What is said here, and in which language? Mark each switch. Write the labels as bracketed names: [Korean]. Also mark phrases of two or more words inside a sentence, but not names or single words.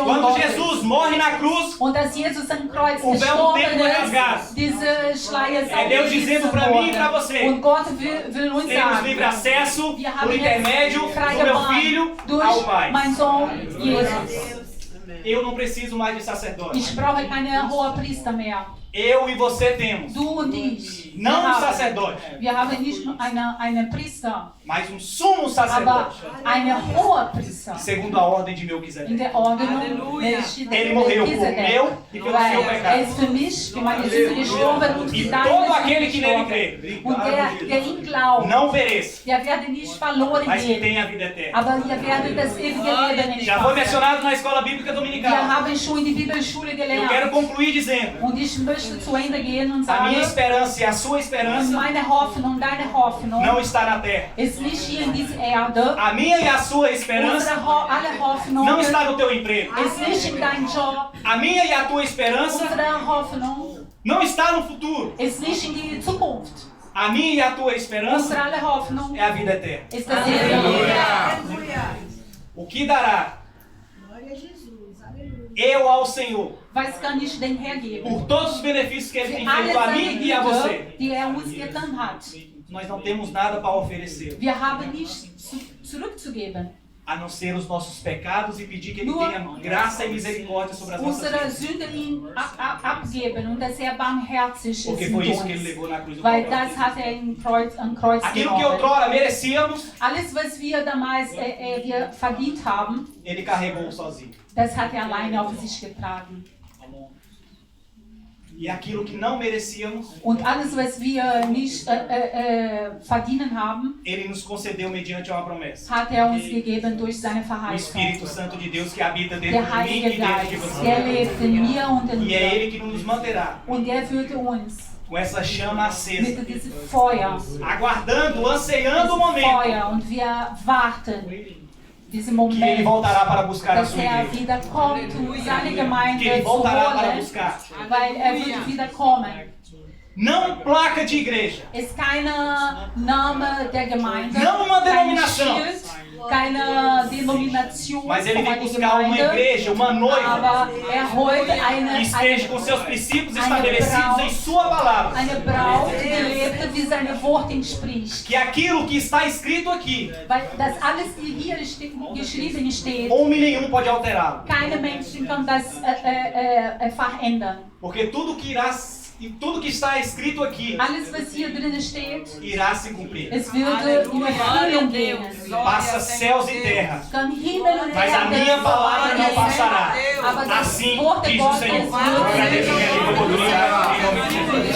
[Portuguese] Quando [German] Gottes. [Portuguese] Jesus morre na cruz, [German] Und als Jesus am Kreuz [Portuguese] o véu do [German] gestorben [Portuguese] templo é [German] ist, [Portuguese] rasgado. [German] diese Schleier ist [Portuguese] É Deus dizendo para mim e para você. [German] Und Gott will uns [Portuguese] Temos livre [German] sagen, [Portuguese] acesso [German] wir [Portuguese] por [German] haben [Portuguese] intermédio [German] jetzt [Portuguese] do [German] freie [Portuguese] meu [German] Bahn [Portuguese] filho ao [German] durch [Portuguese] Pai. [German] meinen Sohn Jesus. [Portuguese] Eu não preciso mais de sacerdote. [German] Ich brauche keine Hohepriester mehr. [Portuguese] Eu e você temos. [German] Du und ich. [Portuguese] Não um [German] wir haben, [Portuguese] sacerdote, [German] wir haben nicht nur einen Priester, [Portuguese] mas um sumo [German] aber [Portuguese] sacerdote. [German] einen Hohepriester. [Portuguese] Segundo a ordem de Melquisedeque. [German] In der Ordnung [Portuguese] Ele morreu por meu e pelo seu [German] Weil [Portuguese] pecado. [German] ist für mich, für meine Sünde gestorben und [Portuguese] E [German] für [Portuguese] todo [German] deine [Portuguese] aquele [German] Sünde [Portuguese] que nele [German] gestorben. [Portuguese] crê [German] Und der ihn glaubt, [Portuguese] não pereça, [German] der werde nicht verloren [Portuguese] mas que [German] gehen, [Portuguese] tenha a vida eterna. [German] aber ihr werdet das ewige Leben [Portuguese] Já foi [German] empfangen. [Portuguese] mencionado na escola bíblica [German] Wir [Portuguese] dominical. [German] haben schon in die Bibelschule [Portuguese] Eu quero [German] gelernt. [Portuguese] concluir dizendo: [German] Und ich möchte zu Ende gehen und [Portuguese] a [German] sagen, [Portuguese] minha esperança e a sua [German] und [Portuguese] esperança [German] meine Hoffnung, deine Hoffnung [Portuguese] não está na terra. [German] ist nicht hier in dieser Erde. [Portuguese] A minha e a sua esperança [German] Alle Hoffnung [Portuguese] não está no teu emprego. [German] ist nicht in deinem Job. [Portuguese] A minha e a tua esperança [German] Unsere Hoffnung [Portuguese] não está no futuro. [German] ist nicht in die Zukunft. [Portuguese] A minha e a tua esperança [German] Unsere alle Hoffnung [Portuguese] é a vida eterna. [German] ist das ewige. [Portuguese] O que dará Glória a Jesus. Aleluia. eu ao Senhor [German] Was kann ich denn hergeben? [Portuguese] por todos os benefícios que Ele [German] Für [Portuguese] tem [German] alle [Portuguese] feito a [German] seine [Portuguese] mim e a você? [German] Güter, die uns getan hat. [Portuguese] Nós não temos nada para oferecer, [German] Wir haben nichts zurückzugeben. [Portuguese] a não ser os nossos pecados e pedir que Ele [German] Nur [Portuguese] tenha graça e misericórdia sobre as nossas [German] Unsere [Portuguese] vidas. [German] Sünde ihm abgeben und dass er barmherzig ist [Portuguese] Porque [German] mit [Portuguese] foi isso que Ele [German] uns. [Portuguese] levou na cruz do [German] Weil [Portuguese] Calvário. [German] das hat er am Kreuz [Portuguese] Aquilo que [German] genommen. [Portuguese] outrora merecíamos, [German] Alles, was wir damals wir verdient haben, [Portuguese] Ele carregou sozinho. [German] das hat er alleine auf sich getragen. [Portuguese] E aquilo que não merecíamos, [German] Und alles, was wir nicht verdienen haben, [Portuguese] Ele nos concedeu mediante uma promessa. [German] hat er uns gegeben durch seine [Portuguese] O [German] Verheißung. [Portuguese] Espírito Santo de Deus que habita dentro [German] Der [Portuguese] de mim [German] Heilige [Portuguese] e dentro de [German] Geist, der [Portuguese] você. [German] lebt in mir und in [Portuguese] E é [German] dir. [Portuguese] Ele que nos manterá [German] Und der würde uns [Portuguese] com essa chama acesa, [German] mit diesem Feuer, [Portuguese] aguardando, anseando o momento [German] Feuer, und wir warten diesen [Portuguese] que Ele [German] Moment, [Portuguese] voltará para buscar a [German] dass [Portuguese] sua [German] er [Portuguese] igreja. [German] wieder kommt, um seine [Portuguese] Que [German] Gemeinde [Portuguese] Ele [German] zu [Portuguese] voltará para [German] holen, [Portuguese] buscar. [German] weil er wird wieder kommen. [Portuguese] Não placa de igreja, [German] Ist keine Name der Gemeinde, [Portuguese] Não uma [German] kein [Portuguese] denominação. [German] Schild, keine Denomination [Portuguese] mas Ele [German] von [Portuguese] vem [German] einer [Portuguese] buscar uma [German] Gemeinde, [Portuguese] igreja, uma noiva, [German] aber er holt [Portuguese] que esteja com seus princípios estabelecidos em Sua palavra. [German] eine Braut, die lebt, wie seine Wort entspricht. [Portuguese] Que aquilo que está escrito aqui, [German] Weil das alles, die hier geschrieben steht, [Portuguese] homem nenhum pode alterá-lo. [German] keine Menschen kann das verändern. [Portuguese] Porque tudo que está escrito aqui [German] Alles, was hier drin steht, [Portuguese] irá se cumprir. [German] es würde in Erfüllung gehen. [Portuguese] Passa céus e terra, [German] Kann Himmel und [Portuguese] mas a [German] Erde [Portuguese] minha palavra não [German] vergehen, [Portuguese] passará. [German] aber das [Portuguese] Assim [German] Wort [Portuguese] diz o [German] Gottes [Portuguese] Senhor. [German] wird [Portuguese] Agradeço minha língua por em nome de Jesus.